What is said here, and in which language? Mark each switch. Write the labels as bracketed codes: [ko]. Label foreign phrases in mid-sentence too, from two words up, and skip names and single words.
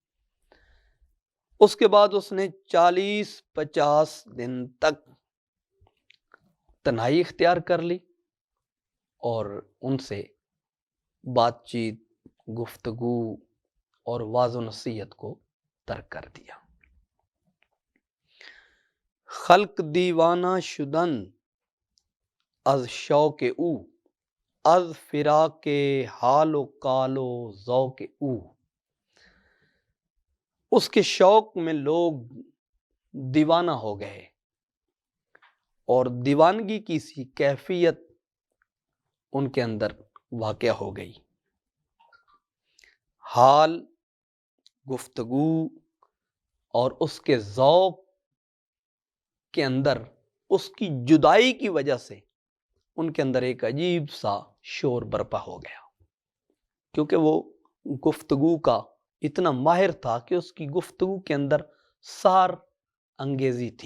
[ur] اس کے بعد اس نے 40-50 دن تک تنہائی اختیار کر لی اور ان سے بات چیت، گفتگو اور واز و نصیحت کو ترک کر دیا۔ [fa] خلق دیوانہ شدن از شوق او، از فراق حال و کال و ذوق او۔ [ur] اس کے شوق میں لوگ دیوانہ ہو گئے اور دیوانگی کی سی کیفیت ان کے اندر واقع ہو گئی۔ حال، گفتگو اور اس کے ذوق کے اندر اس کی جدائی کی وجہ سے ان کے اندر ایک عجیب سا شور برپا ہو گیا، کیونکہ وہ گفتگو کا اتنا ماہر تھا کہ اس کی گفتگو کے اندر سحر انگیزی تھی۔